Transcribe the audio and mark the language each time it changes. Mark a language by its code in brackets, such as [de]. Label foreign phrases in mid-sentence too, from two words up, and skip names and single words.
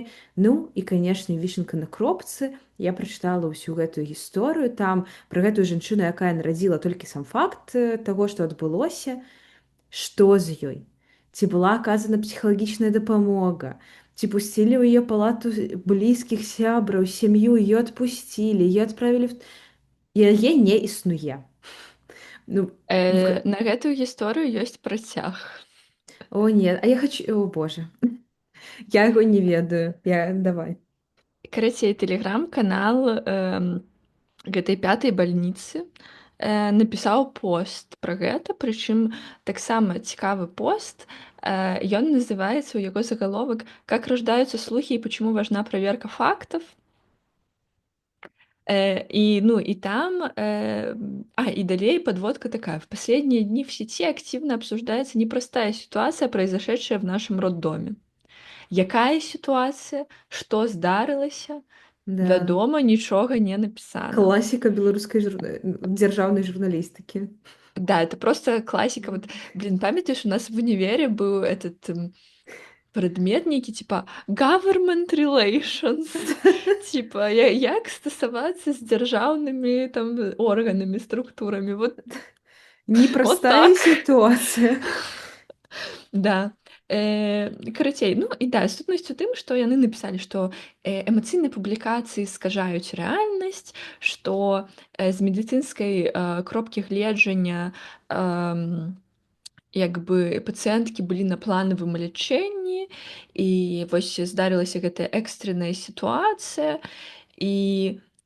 [be] Ну і, канешне, вішенка на кропцы. Я прачытала ўсю гэтую гісторыю там пра гэтую жанчыну, якая нарадзіла толькі сам факт таго, што адбылося, што з ёй. Ці была аказана псіхалагічная дапамога, ці пусцілі ў яе палату блізкіх сябраў, сям'ю, ее адпусцілі, ее адправілі яе не існуе. Ну, На гэтую гісторыю ёсць працяг. о не, а я хочу, о боже, я яго не ведаю, давай. Карацей, тэлеграм-канал гэтай пятай бальніцы напісаў пост пра гэта, прычым таксама цікавы пост. Ён называецца ў яго загаловак [ru] «Как рождаются слухи и почему важна проверка фактов». И там, и далее подводка такая. В последние дни в сети активно обсуждается непростая ситуация, произошедшая в нашем роддоме. Якая ситуация? Что здарылася? Да. [be] Вядома, нічога не напісана. Класіка беларускай дзяржаўнай журналістыкі. [ru] Да, это просто классика. Вот, блин, памятаешь, у нас в универе был этот предмет некий, типа [en] government relations. [be] Типа, як стасавацца з дзяржаўнымі там органамі, структурамі. [ru] Вот, вот Непростая так. ситуация. Да. [be] Карацей, ну і да, сутнасць у тым, што яны напісалі, што эмацыйныя публікацыі скажаюць рэальнасць, што з медыцынскай кропкі гледжання як бы пацыенткі былі на планавым лячэнні, і вось здарылася гэтая экстранная сітуацыя, і